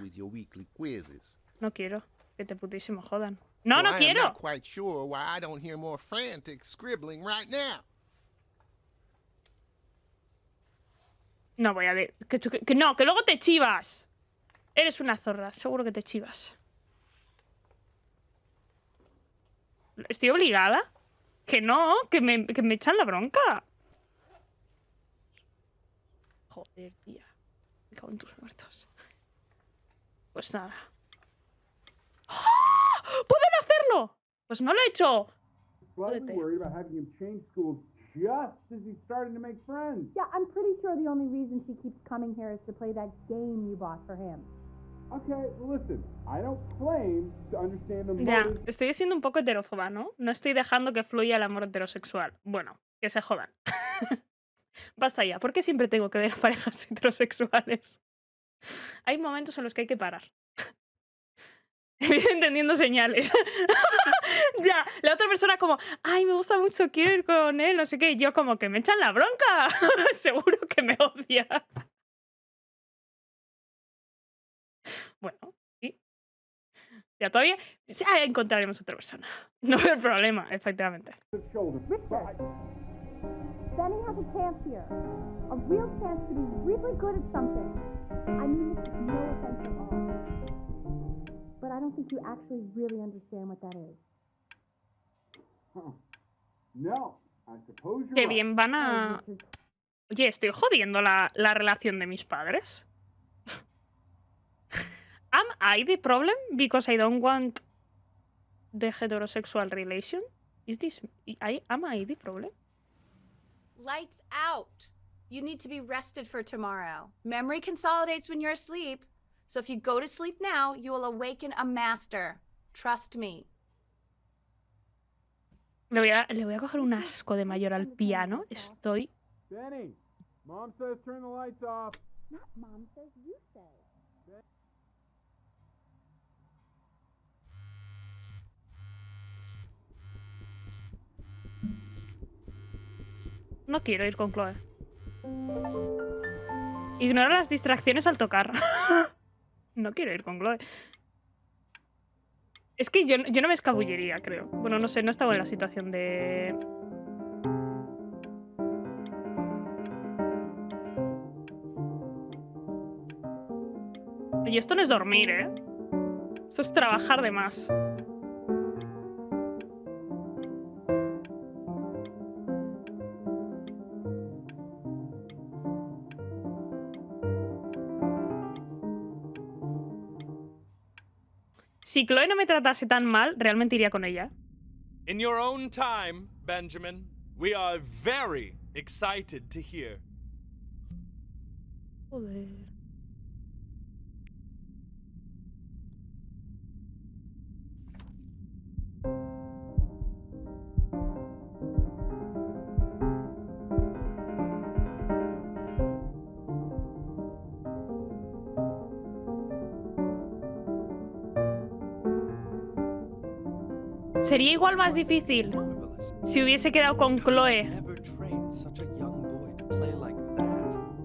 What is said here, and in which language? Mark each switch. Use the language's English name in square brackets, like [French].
[English] with your weekly quizzes. [Spanish] No quiero. Que te putísimo jodan. ¡No, [English] So [Spanish] no [English] I am [Spanish] quiero! [English] not quite sure why I don't hear more frantic scribbling right now. [Spanish] No voy a... Que no, que luego te chivas. Eres una zorra. Seguro que te chivas. ¿Estoy obligada? Que no, que me echan la bronca. Joder, tía. Me cago en tus muertos. Pues nada. ¡Ah! ¡Pueden hacerlo! Pues no lo he hecho. [English] Slightly worried about having him change schools just as he's starting to make friends. Yeah, I'm pretty sure the only reason she keeps coming here is to play that game you bought for him. Okay, well listen, I don't claim to understand the [Spanish] Ya, [English] motives. [Spanish] estoy siendo un poco heterófoba, ¿no? No estoy dejando que fluya el amor heterosexual. Bueno, que se jodan. Basta ya, ¿por qué siempre tengo que ver a parejas heterosexuales? Hay momentos en los que hay que parar. Entendiendo señales. Ya, la otra persona como, ay, me gusta mucho, quiero ir con él, no sé qué. Y yo como que me echan la bronca. Seguro que me odia. Bueno, sí. Ya todavía encontraremos otra persona. No hay problema, efectivamente. [English] Benny has a chance here. A real chance to be really good at something. I mean this is no offense at all. But I don't think you actually really understand what that is. No, I suppose you're [Spanish] Qué [English] right. [Spanish] bien van a... Oye, ¿estoy jodiendo la relación de mis padres? [English] Am I the problem because I don't want the heterosexual relation? Is this... Am I the problem? Lights out. You need to be rested for tomorrow. Memory consolidates when you're asleep. So if you go to sleep now, you will awaken a master. Trust me. [Spanish] Le voy a coger un asco de mayor al piano. Estoy... [English] Benny, Mom says turn the lights off. Not Mom says, you say. [Spanish] No quiero ir con Chloe. Ignora las distracciones al tocar. No quiero ir con Chloe. Es que yo no me escabullería, creo. Bueno, no sé, no estaba en la situación de... Oye, esto no es dormir, ¿eh? Esto es trabajar de más. Si Chloe no me tratase tan mal, realmente iría con ella. [English] In your own time, Benjamin, we are very excited to hear. [Spanish] Joder. Sería igual más difícil si hubiese quedado con Chloe. [English] Never trained such a young boy to play like that.